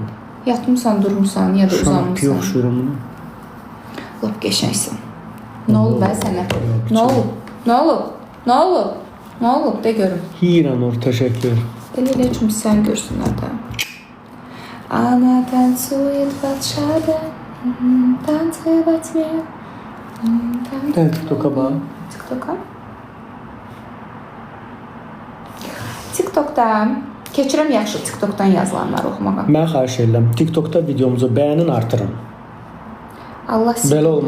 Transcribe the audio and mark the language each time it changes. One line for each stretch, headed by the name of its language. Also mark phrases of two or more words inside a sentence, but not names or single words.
Azerbaijani: Yatmısan, durmuşsan, ya da uzanmışsan. Yox, şurumun. Lap qəşəngsən. Nə olub bə sənə? Nə olub? Nə olub? Nə olub? Nə olub? De görüm. Hiranur, təşəkkür. Elə üçün sən görsünlər də.
Russian: Ana танцует в отшаде, танцы во тьме.
Azerbaijani: Dən TikToka bax. TikTok'a? TikTok'da keçirəm yaxşı TikTok'dan yazılanları oxumağa. Mən xahiş edirəm, TikTokda videomuzu bəyənin artırın. Allah sizi Belə olmaz.